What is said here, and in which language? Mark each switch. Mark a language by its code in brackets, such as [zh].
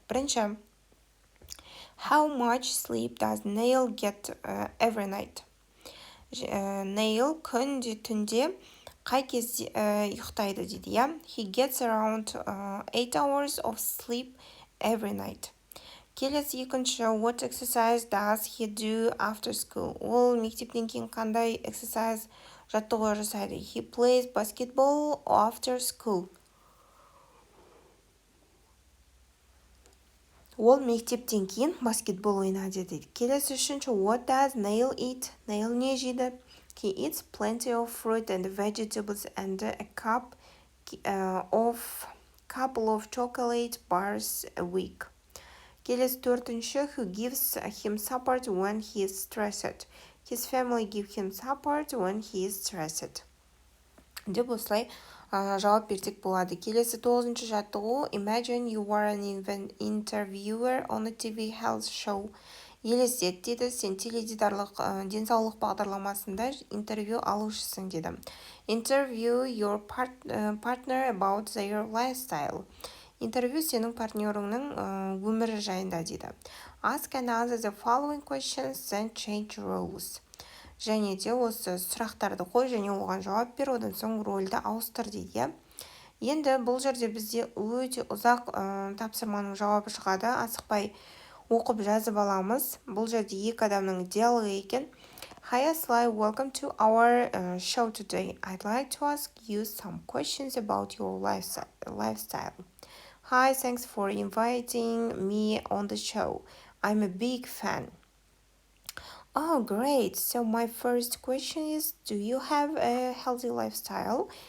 [en] Бірінші, how much sleep does Neil get every night? [kk] Нейл күнде түнде қай кезде ұйықтайды дейді, иә? [en] He gets around 8 hours of sleep every night. [kk] Келесі екінші, [en] what exercise does he do after school? [kk] Ол мектептен кейін қандай exercise жаттығу жасайды? [en] He plays basketball after school. [kk] Ол мектептен кейін баскетбол ойнайды дейді. Келесі үшінші, [en] what does Neil eat? [kk] Neil не жейді? [en] He eats plenty of fruit and vegetables and a couple of chocolate bars a week. Келесі төртінші, who gives him support when he is stressed? His family give him support when he is stressed. [kk] Деп осылай жауап берсек болады. Келесі тоғызыншы жаттығу, [en] imagine you are an interviewer on a TV health show. [kk] Елестет дейді, сен теледидарлық денсаулық бағдарламасында интервью алушысың деді. [en] Interview your partner about their lifestyle. [kk] Интервью сенің партнеріңнің өмірі жайында дейді. [en] Ask and answer the following questions, then change roles. [kk] Және де осы сұрақтарды қой және оған жауап бер, одан соң рөлді ауыстыр дейді. Енді бұл жерде бізде өте ұзақ тапсырманың жауабы шығады. Асықпай оқып жазып аламыз. Бұл жерде екі адамның диалогы екен. [en] Hi Aslay, welcome to our show today. I'd like to ask you some questions about your lifestyle. Hi, thanks for inviting me on the show. I'm a big fan. Oh, great. So my first question is, do you have a healthy lifestyle?